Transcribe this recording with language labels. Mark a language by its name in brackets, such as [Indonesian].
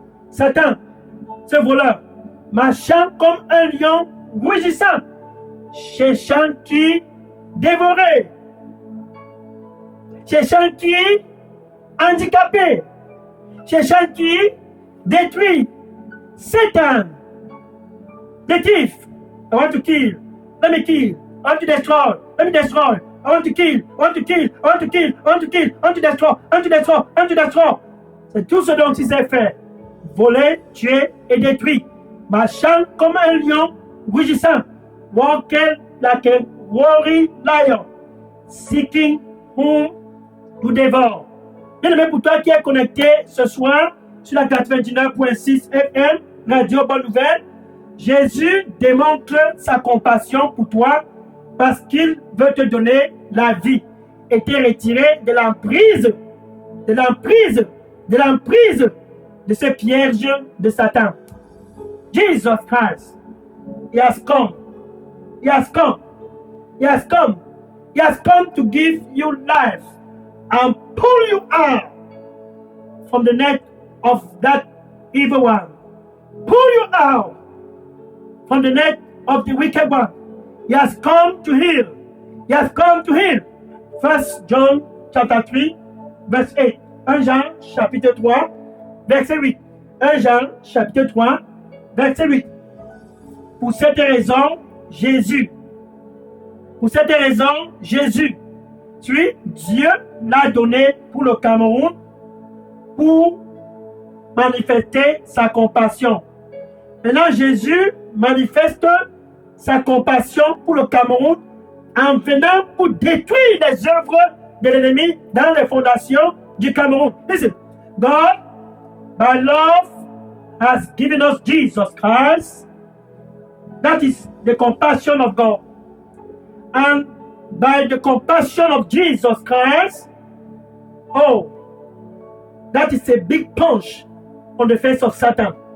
[French] Satan, ce voleur, marchant comme un lion rougissant, cherchant qui dévorer, cherchant qui handicapé, cherchant qui détruit. [English] Satan, the thief, I want to kill, let me kill, I want to destroy, let me destroy, I want to kill, I want to kill, I want to kill, I want to kill, I want to destroy, I want to destroy, I want to destroy. [French] C'est tout ce dont il sait faire. Voler, tuer et détruire. Marchant comme un lion rugissant. [English] Walking like a roaring lion. Seeking whom to devour. [French] Bien aimé, pour toi qui est connecté ce soir sur la 99.6 FM, Radio Bonne Nouvelle, Jésus démontre sa compassion pour toi parce qu'il veut te donner la vie et te retirer de l'emprise, de ce piège de Satan. [English] Jesus Christ, He has come. He has come. He has come. He has come to give you life and pull you out from the net of that evil one. Pull you out from the net of the wicked one. He has come to heal. He has come to heal. 1 John chapter 3, verse 8. [French] 1 Jean chapitre 3, verset 8. 1 Jean chapitre 3, verset 8. Pour cette raison, Jésus, Dieu l'a donné pour le Cameroun pour manifester sa compassion. Maintenant, Jésus manifeste sa compassion pour le Cameroun en venant pour détruire les œuvres de l'ennemi dans les fondations du Cameroun. [English] Listen, God, by love, has given us Jesus Christ. That is the compassion of God. And by the compassion of Jesus Christ, that is a big punch on the face of Satan.